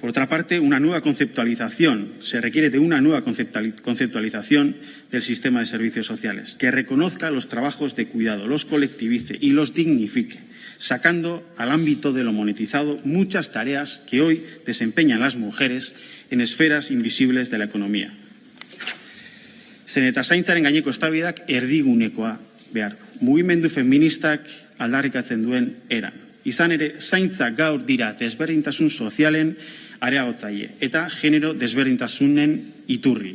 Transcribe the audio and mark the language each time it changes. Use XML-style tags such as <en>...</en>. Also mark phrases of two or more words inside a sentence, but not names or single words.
<es>Por otra parte, se requiere de una nueva conceptualización del sistema de servicios sociales, que reconozca los trabajos de cuidado, los colectivice y los dignifique, sacando al ámbito de lo monetizado muchas tareas que hoy desempeñan las mujeres en esferas invisibles de la economía.</es> <eu>Zen eta zaintzaren gaineko eztabaidak erdigunekoa behar du. Mugimendu feministak aldarrikatzen duen eran. Izan ere, zaintza gaur dira desberdintasun sozialen areagotzaile eta genero desberdintasunen iturri.</eu>